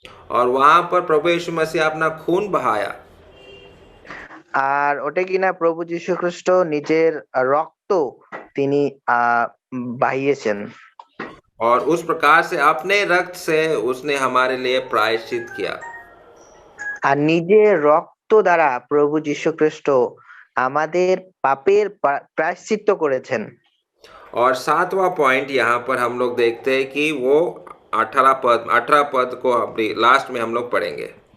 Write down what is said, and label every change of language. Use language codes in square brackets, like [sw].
[hi] और वहां पर प्रभु यीशु मसीह अपना खून बहाया। [bn] আর ওটা কিনা প্রভু যীশু খ্রিস্ট নিজের রক্ত তিনি বাহিয়েছেন। [hi] और उस प्रकार से अपने रक्त से उसने हमारे लिए प्रायश्चित किया। [bn] আর নিজের রক্ত দ্বারা প্রভু যীশু খ্রিস্ট আমাদের পাপের প্রায়শ্চিত্ত করেছেন। [hi] और 7वां पॉइंट यहाँ पर हम लोग देखते हैं कि वो 18 पद को अभी लास्ट में हम लोग पढ़ेंगे।